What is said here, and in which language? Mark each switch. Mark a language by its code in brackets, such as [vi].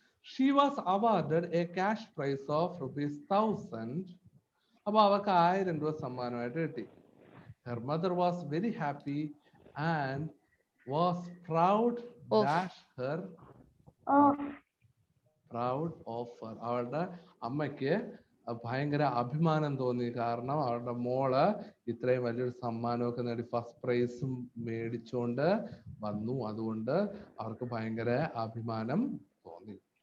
[en] She was awarded a cash prize of ₹1,000. [ml] അപ്പൊ അവർക്ക് 1000 രൂപ സമ്മാനമായിട്ട് കിട്ടി. [en] Her mother was very happy and was proud dash her. Proud of her. [ml] അവളുടെ അമ്മയ്ക്ക് ഭയങ്കര അഭിമാനം തോന്നി. കാരണം അവളുടെ മോള് ഇത്രയും വലിയൊരു സമ്മാനമൊക്കെ നേടി ഫസ്റ്റ് പ്രൈസും മേടിച്ചുകൊണ്ട് വന്നു. അതുകൊണ്ട് അവർക്ക് ഭയങ്കര അഭിമാനം തോന്നി.